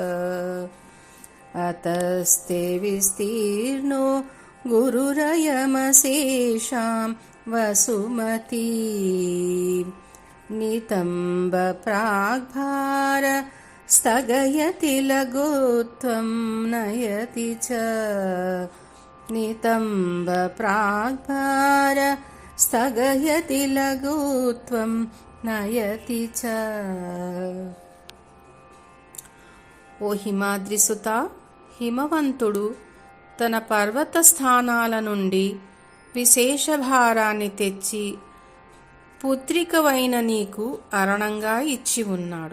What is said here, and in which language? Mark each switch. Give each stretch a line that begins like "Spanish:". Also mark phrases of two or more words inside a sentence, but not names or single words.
Sanskrit: अतस्ते विस्तीर्णो गुरुरयमशेषां वसुमती नितम्ब प्राग्भार स्थगयति लघुत्वं नयति च नितम्ब प्राग्भार स्थगयति लघुत्वं नयति च।
Telugu: ఓ హిమాద్రిసుత, హిమవంతుడు తన పర్వత స్థానాల నుండి విశేష భారాన్ని తెచ్చి పుత్రికవైన నీకు అరణంగా ఇచ్చి ఉన్నాడు.